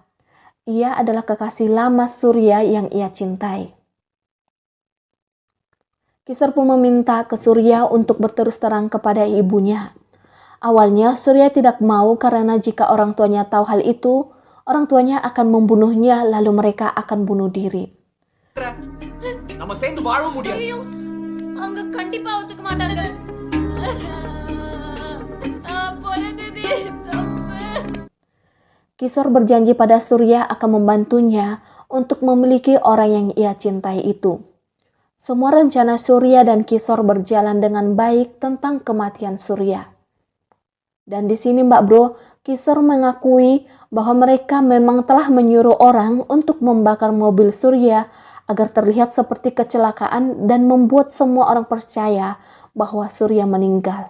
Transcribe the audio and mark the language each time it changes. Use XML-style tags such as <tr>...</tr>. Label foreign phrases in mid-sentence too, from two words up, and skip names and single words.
<id>Ia adalah kekasih lama Surya yang ia cintai. Kisor pun meminta ke Surya untuk berterus terang kepada ibunya. Awalnya Surya tidak mau karena jika orang tuanya tahu hal itu, orang tuanya akan membunuhnya lalu mereka akan bunuh diri.</id> <ta>நம்ம சேர்ந்து வாழ முடியாது. அவங்க கண்டிப்பா ஒத்துக்க மாட்டாங்க.</ta> <id>Kisor berjanji pada Surya akan membantunya untuk memiliki orang yang ia cintai itu. Semua rencana Surya dan Kisor berjalan dengan baik tentang kematian Surya. Dan di sini Mbak Bro, Kisor mengakui bahwa mereka memang telah menyuruh orang untuk membakar mobil Surya agar terlihat seperti kecelakaan dan membuat semua orang percaya bahwa Surya meninggal.</id>